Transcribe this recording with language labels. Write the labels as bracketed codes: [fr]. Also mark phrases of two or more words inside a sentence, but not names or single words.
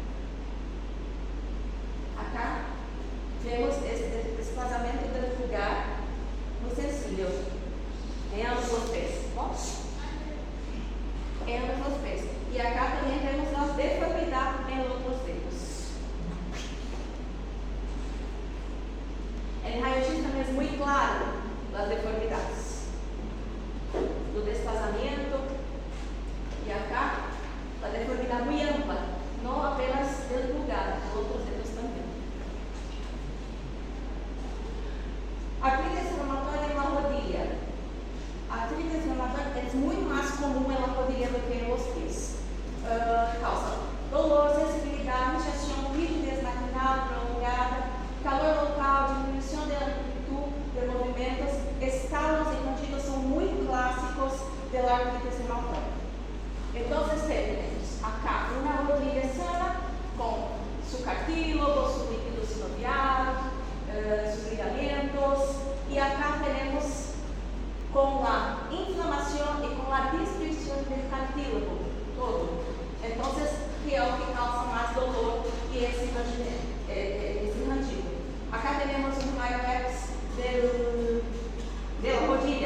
[es] Acá vemos este desplazamiento del pulgar muy sencillo en ambos los pies, ¿no? En ambos los pies. Y acá también vemos la deformidad en los otros dedos. [pt] En raio-x também é muito claro as deformidades do desplazamento, e acá a deformidade muito ampla, não apenas do pulgar, dos outros dedos também. [es] Artritis reumatoide en la rodilla. Artritis reumatoide [pt] é muito mais comum [es] en la rodilla [pt] do que [es] en los pies. Causa dolor, [pt] sensibilidade, inchação, rigidez maquinal prolongada, calor local, diminuição de amplitude de movimentos, estalos e contínuos são muito clássicos da [es] artritis reumatoide. [pt] Então, temos acá uma rodilha sana com [es] su cartílago, su líquido sinovial, sus ligamentos, [pt] e acá temos com a inflamação e com a destruição do cartílago todo. Então, que é o que causa mais dolor e esse rangido. Acá temos um raio-x da rodilha.